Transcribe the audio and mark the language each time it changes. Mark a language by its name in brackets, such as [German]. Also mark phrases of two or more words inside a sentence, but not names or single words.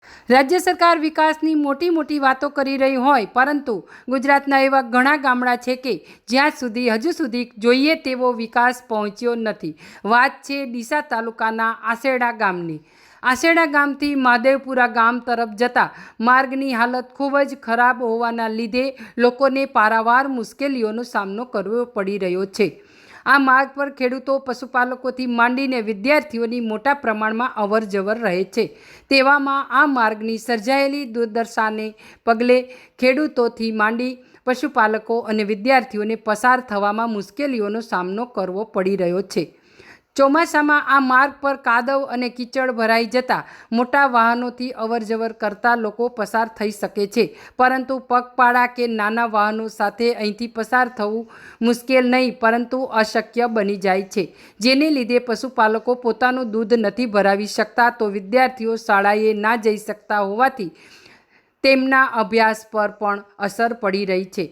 [Gujarati] રાજ્ય સરકાર વિકાસની મોટી મોટી વાતો કરી રહી હોય, પરંતુ ગુજરાતના એવા ઘણા ગામડા છે કે જ્યાં સુધી હજુ સુધી જોઈએ તેવો વિકાસ પહોંચ્યો નથી। વાત છે ડીસા તાલુકાના આસેડા ગામની। આસેડા ગામથી મહાદેવપુરા ગામ તરફ જતા માર્ગની હાલત ખૂબ જ ખરાબ હોવાના લીધે લોકોને પારાવાર મુશ્કેલીઓનો સામનો કરવો પડી રહ્યો છે। આ માર્ગ પર ખેડૂતો પશુપાલકોથી માંડીને વિદ્યાર્થીઓની મોટા પ્રમાણમાં અવર જવર રહે છે। તેવામાં આ માર્ગની સર્જાયેલી દુર્દશાને પગલે ખેડૂતોથી માંડી પશુપાલકો અને વિદ્યાર્થીઓને પસાર થવામાં મુશ્કેલીઓનો સામનો કરવો પડી રહ્યો છે। ચોમાસામાં આ માર્ગ પર કાદવ અને કીચડ ભરાઈ જતા મોટા વાહનોથી અવરજવર કરતા લોકો પસાર થઈ શકે છે, પરંતુ પગપાળા કે નાના વાહનો સાથે અહીંથી પસાર થવું મુશ્કેલ નહીં પરંતુ અશક્ય બની જાય છે, જેને લીધે પશુપાલકો પોતાનું દૂધ નથી ભરાવી શકતા તો વિદ્યાર્થીઓ શાળાએ ના જઈ શકતા હોવાથી તેમના અભ્યાસ પર પણ અસર પડી રહી છે।